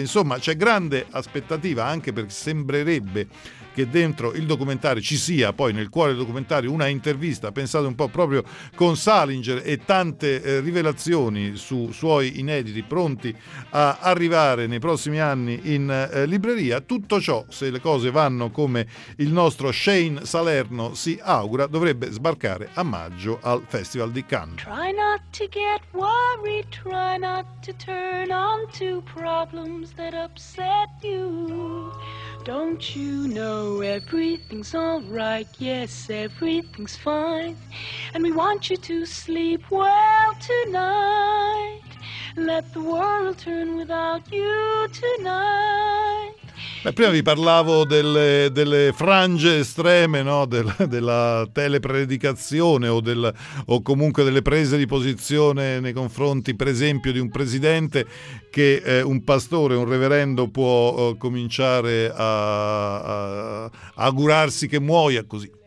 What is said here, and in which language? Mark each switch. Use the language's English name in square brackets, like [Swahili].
[Italian] Insomma, c'è grande aspettativa, anche perché sembrerebbe che dentro il documentario ci sia, poi nel cuore del documentario, una intervista, pensate un po', proprio con Salinger, e tante rivelazioni su suoi inediti pronti a arrivare nei prossimi anni in libreria. Tutto ciò, se le cose vanno come il nostro Shane Salerno si augura, dovrebbe sbarcare a maggio al Festival di Cannes. [English] Try not to get worried, try not to turn on to problems that upset you. Don't you know everything's all right? Yes, everything's fine. And we want you to sleep well tonight. Let the world turn without you tonight. [Italian] Beh, prima vi parlavo delle frange estreme, no? della telepredicazione o comunque delle prese di posizione nei confronti, per esempio, di un presidente che un pastore, un reverendo può cominciare a augurarsi che muoia così.